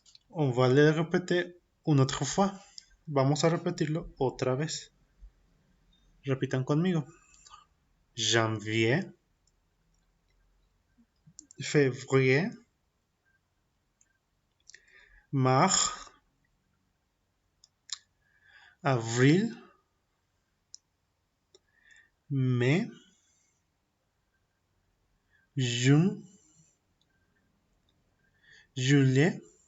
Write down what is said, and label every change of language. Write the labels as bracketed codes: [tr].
[fr] On va le répéter une autre fois. [es] Vamos a repetirlo otra vez. Repitan conmigo. [fr] Janvier, février, mars, avril, mai, juin, juillet,